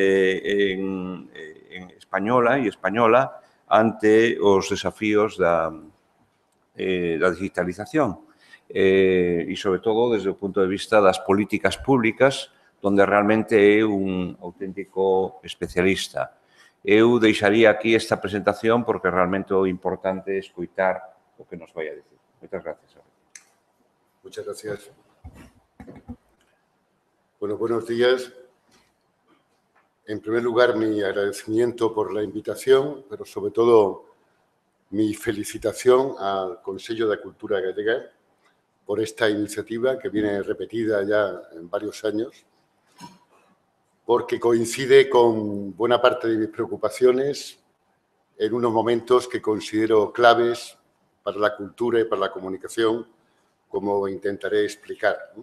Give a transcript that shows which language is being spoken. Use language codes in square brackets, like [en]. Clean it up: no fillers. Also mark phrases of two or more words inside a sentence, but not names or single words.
[gl] en española e española ante os desafíos da digitalización e, sobre todo, desde o punto de vista das políticas públicas, donde realmente é un auténtico especialista. Eu deixaría aquí esta presentación porque realmente o importante é escoitar o que nos vai a decir. Moitas gracias. [es] Muchas gracias. Bueno, buenos días. En primer lugar, mi agradecimiento por la invitación, pero sobre todo mi felicitación al Consello de Cultura Gallega por esta iniciativa que viene repetida ya en varios años, porque coincide con buena parte de mis preocupaciones en unos momentos que considero claves para la cultura y para la comunicación, como intentaré explicar.